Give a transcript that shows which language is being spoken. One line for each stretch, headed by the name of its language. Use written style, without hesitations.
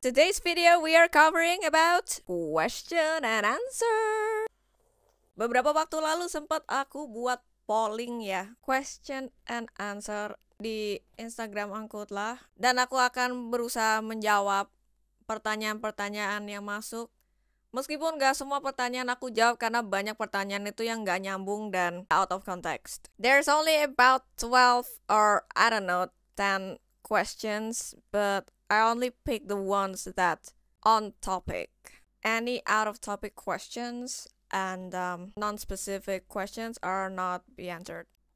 English: Today's video we are covering about question and answer.
Indonesian: Beberapa waktu lalu sempat aku buat polling ya,
English: question and answer
Indonesian: di Instagram Angkutlah, dan aku akan berusaha menjawab pertanyaan-pertanyaan yang masuk. Meskipun gak semua pertanyaan aku jawab karena banyak pertanyaan itu yang gak nyambung dan
English: out of context. There's only about 12 or I don't know 10 questions, but I only pick the ones that on topic. Any out of topic questions and non-specific questions are not be answered.